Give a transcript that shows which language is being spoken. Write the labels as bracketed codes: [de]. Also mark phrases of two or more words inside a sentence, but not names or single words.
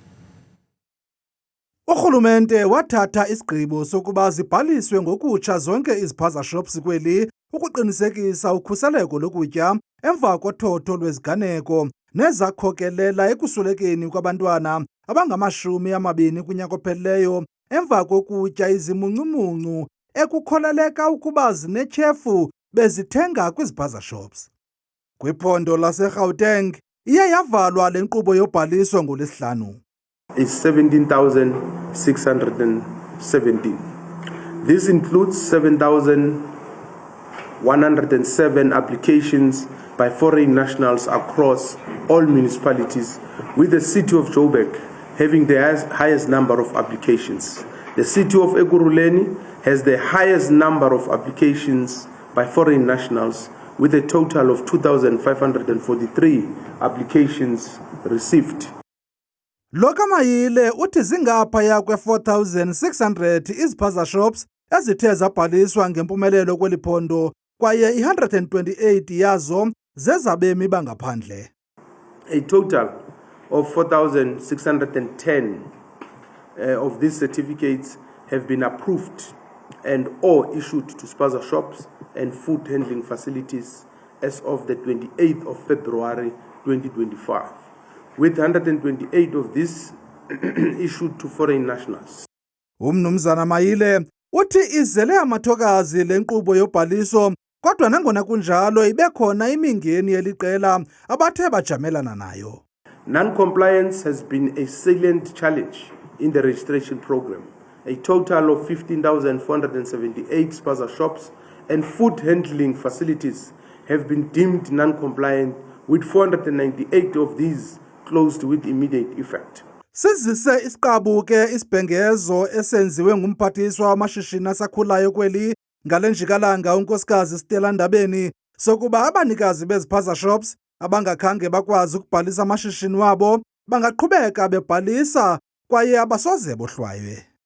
[xh] Urhulumente wathatha isigqibo sokuba zibhaliswe ngokutsha zonke izipaza shops kweli ukuqinisekisa ukhuseleko lokutya emva kothotho lweziganeko nezakhokelela ekuswelekeni kwabantwana abangama-20 kunyaka ophelileyo emva kokutya izimuncumuncu ekukholeleka ukuba zinetyhefu bezithenga kwizipaza shops. Kwiphondo laseGauteng iye yavalwa le nkqubo yobhaliso ngoLwesihlanu. [en] Is 17,617. This includes 7,000 107 applications by foreign nationals across all municipalities, with the city of Joburg having the highest number of applications. The city of Ekurhuleni has the highest number of applications by foreign nationals, with a total of 2,543 applications received. [xh] Lokamayile uthi zingaphaya kwe-4,600 iziphaza shops ezithe zabhaliswa ngempumelelo kweliphondo, kwaye i-128 yazo zezabemi bangaphandle. [en] A total of 4,610 of these certificates have been approved and or issued to spaza shops and food handling facilities as of the 28th of February 2025, with 128 of these issued to foreign nationals. [xh] Umnumzana Mayile uthi izele amathokazi lenkqubo yobhaliso, kodwa nangona kunjalo ibekhona imingeni yeliqela abathe bajamelana nayo. [en] Non-compliance has been a salient challenge in the registration program. A total of 15,478 spaza shops and food handling facilities have been deemed non-compliant, with 498 of these closed with immediate effect. [xh] Sizise isiqabu ke isibhengezo esenziwe ngumphathiswa wamashishini asakhulayo kweli ngale njikalanga unkosikazi Stella Ndabeni sokuba abanikazi beziphaza shops abangakhange bakwazi ukubhalisa amashishini wabo bangaqhubeka bebhalisa kwaye abasoze bohlwaywe.